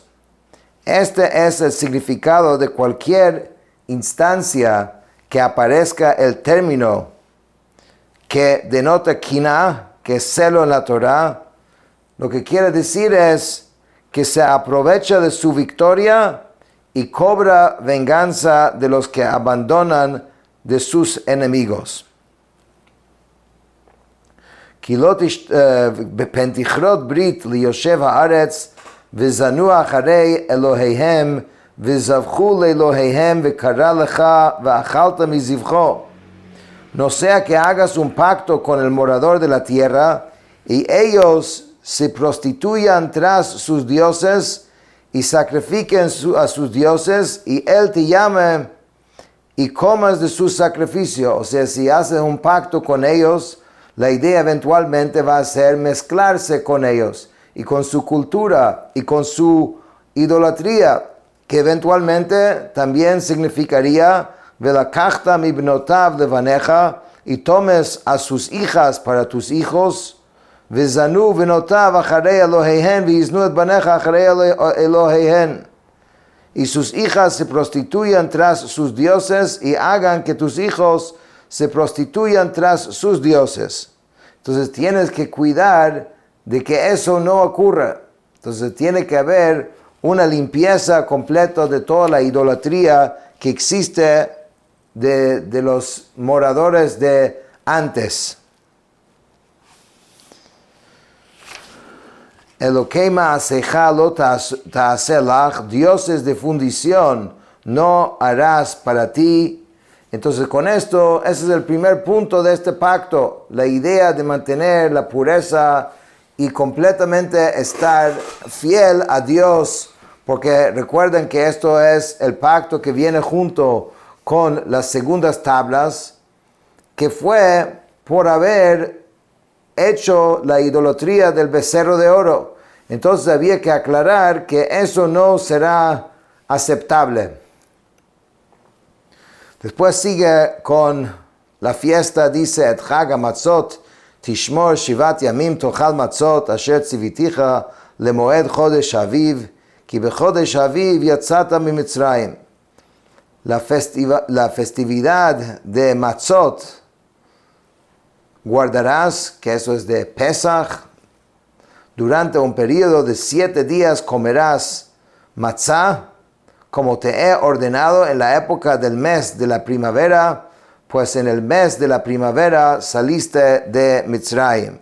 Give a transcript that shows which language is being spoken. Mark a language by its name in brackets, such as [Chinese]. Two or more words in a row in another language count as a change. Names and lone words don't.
[Spanish] Este es el significado de cualquier instancia que aparezca el término que denota quina, que es celo en la Torah. Lo que quiere decir es que se aprovecha de su victoria y cobra venganza de los que abandonan de sus enemigos. [Hebrew] בפנתיכרות ברית ליושב הארץ וזנו אחרי אלוהיהם וזבחו לאלוהיהם וקרא לך ואכלת מזבחו. [Spanish] No sea que hagas un pacto con el morador de la tierra y ellos se prostituyan tras sus dioses y sacrifiquen a sus dioses y él te llame y comas de su sacrificio. O sea, si haces un pacto con ellos, la idea eventualmente va a ser mezclarse con ellos y con su cultura y con su idolatría, que eventualmente también significaría [Hebrew] ולקחת מבנתיו לבניך, [Spanish] y tomes a sus hijas para tus hijos, [Hebrew] וזנו בנתיו אחרי אלהיהן והזנו את בניך אחרי אלהיהן, [Spanish] y sus hijas se prostituyan tras sus dioses y hagan que tus hijos se prostituyan tras sus dioses. Entonces tienes que cuidar de que eso no ocurra. Entonces tiene que haber una limpieza completa de toda la idolatría que existe de los moradores de antes. [Hebrew] אלהי מסכה לא תעשה לך, [Spanish] dioses de fundición no harás para ti. Entonces con esto, ese es el primer punto de este pacto, la idea de mantener la pureza y completamente estar fiel a Dios, porque recuerden que esto es el pacto que viene junto con las segundas tablas, que fue por haber hecho la idolatría del becerro de oro. Entonces había que aclarar que eso no será aceptable. Después sigue con la fiesta, dice, [Hebrew] את חג המצות תשמר שבעת ימים תאכל מצות אשר צויתך למועד חדש אביב כי בחדש אביב יצאת ממצרים. [Spanish] La festividad de matzot guardarás, que eso es de Pesach. Durante un periodo de 7 días comerás matzah, como te he ordenado en la época del mes de la primavera, pues en el mes de la primavera saliste de Mitzrayim.